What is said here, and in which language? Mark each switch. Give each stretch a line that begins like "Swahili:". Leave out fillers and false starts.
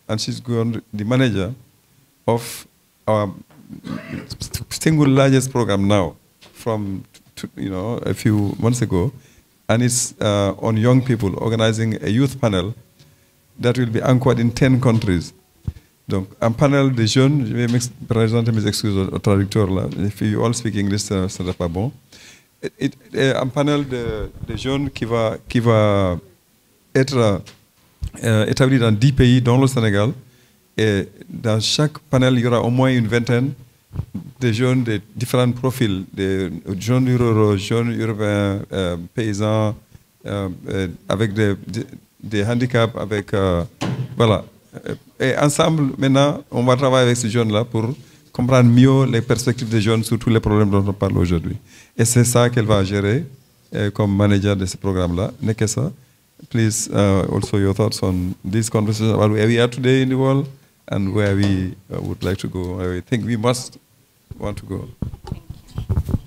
English: And she's the manager of our single largest program now from, a few months ago. And it's on young people, organizing a youth panel that will be anchored in 10 countries.
French: Donc, un panel de jeunes, je vais présenter mes excuses au traducteur là.
English: If you all speak English,
French: ce n'est pas bon. Un panel de jeunes qui va être établi dans 10 pays, dont le Sénégal. Et dans chaque panel, il y aura au moins une vingtaine de jeunes de différents profils, des jeunes ruraux, jeunes urbains, paysans, avec des handicaps, avec voilà. Et ensemble, maintenant, on va travailler avec ces jeunes-là pour comprendre mieux les perspectives des jeunes sur tous les problèmes dont on parle aujourd'hui. Et c'est ça qu'elle va gérer comme manager de ce programme-là.
English: Nekesa, please also your thoughts on this conversation about where we are today in the world and where we would like to go, where we think we must want to go.